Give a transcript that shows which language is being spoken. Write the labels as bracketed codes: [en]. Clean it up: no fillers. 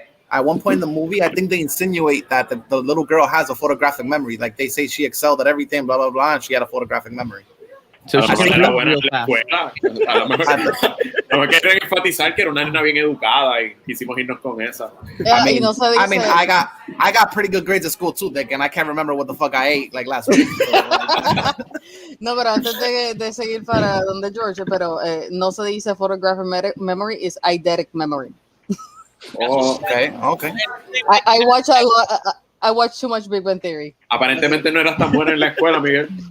[en] At one point in the movie, I think they insinuate that the little girl has a photographic memory. Like they say she excelled at everything, blah, blah, blah, and she had a photographic memory. So she can [es] era buena en la escuela. A lo mejor quieren enfatizar que era una nena bien educada y quisimos irnos con esa. [en] I got pretty good grades at school too, Dick, and I can't remember what the fuck I ate like last week. [es] No, pero antes de seguir para donde George, pero no se dice photographic memory, is eidetic memory. [en] Oh, okay. I watch a lot. I watch too much Big Bang Theory. [es] Aparentemente no eras tan buena en la escuela, Miguel.